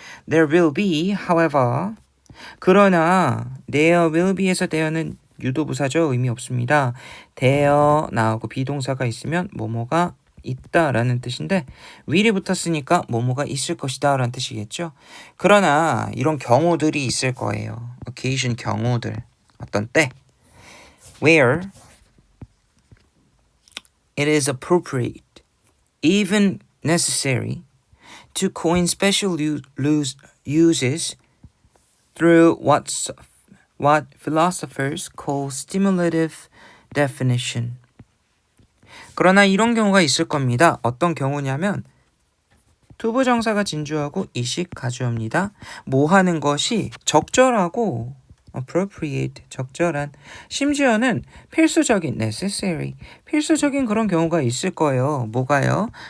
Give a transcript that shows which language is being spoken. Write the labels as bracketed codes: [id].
[en] There will be, however, [ko] 그러나 [en] there will be [ko] 에서 there는 유도부사죠. 의미 없습니다. there 나오고 비동사가 있으면 뭐뭐가 있다라는 뜻인데 will이 붙었으니까 뭐뭐가 있을 것이다 라는 뜻이겠죠. 그러나 이런 경우들이 있을 거예요. occasion 경우들. 어떤 때 [en] where it is appropriate, even necessary to coin special uses through what philosophers call stimulative definition. [ko] 그러나 이런 경우가 있을 겁니다. 어떤 경우냐면 투부정사가 진주하고 이식 가주어입니다. 뭐 하는 것이 적절하고 appropriate, 적절한, 심지어는 필수적인, necessary, 필수적인 그런 경우가 있을 거예요. 뭐가요?